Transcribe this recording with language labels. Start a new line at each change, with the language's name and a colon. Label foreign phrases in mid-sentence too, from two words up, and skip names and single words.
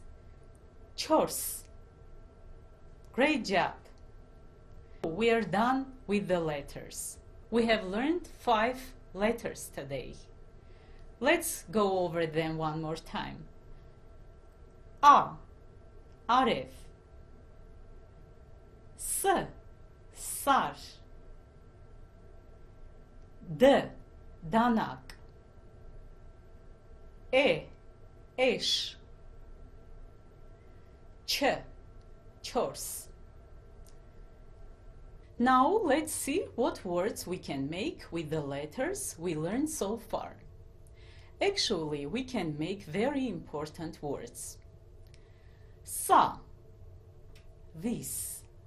English: Չորս. Great job. We are done with the letters. We have learned 5 letters today. Let's go over them one more time. A.
Armenian: Արև. S. Սար. D. Դանակ. Էշ. Չ. Չորս.
English: Now let's see what words we can make with the letters we learned so far. Actually, we can make very important words. Sa. This.